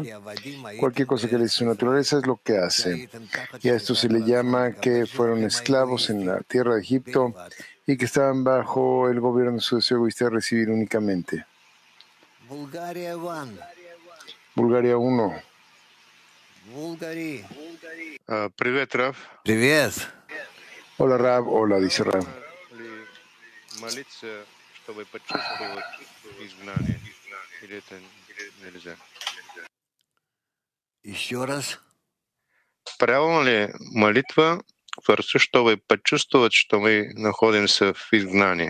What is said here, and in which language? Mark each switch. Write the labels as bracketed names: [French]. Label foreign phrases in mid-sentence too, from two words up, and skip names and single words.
[Spanish] Cualquier cosa que le dice su naturaleza es lo que hace. Y a esto se le llama que fueron esclavos en la tierra de Egipto y que estaban bajo el gobierno de su deseo egoísta de recibir únicamente. Bulgaria 1. [Russian] Привет, Рав. Привет. [Spanish] Hola, Rab. Hola, dice Rab. [Russian] Молиться, чтобы почувствовать изгнание. Или это нельзя? Еще раз. Правильно ли молитва Творцу, чтобы почувствовать, что мы находимся в изгнании?